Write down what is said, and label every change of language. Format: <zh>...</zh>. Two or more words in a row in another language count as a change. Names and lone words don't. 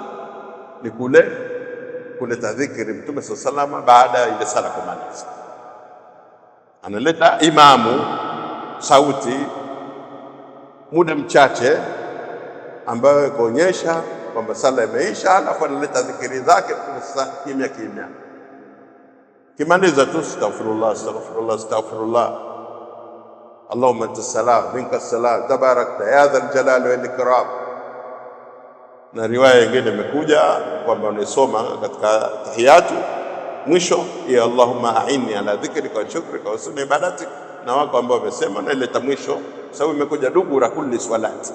<sw>ni kule kuleta dhikri Mtume sallallahu baada ya ile sala kumaliza, analeta imamu sauti muda mchache ambayo kuonyesha kwamba sala imeisha, alafu analeta dhikri zake kimya kimya, kimaliza tu</sw> <ar>أستغفر الله أستغفر الله أستغفر الله اللهم أنت السلام منك السلام تباركت يا ذا الجلال والإكرام.</ar> <sw>Na riwaya nyingine imekuja kwamba unasoma katika tahiyatu mwisho ya</sw> <ar>اللهم أعني على ذكرك وشكرك وحسن عبادتك,</ar> <sw>na wako ambao wamesema na ile mwisho, sababu imekuja</sw> <ar>دبر كل صلاة.</ar>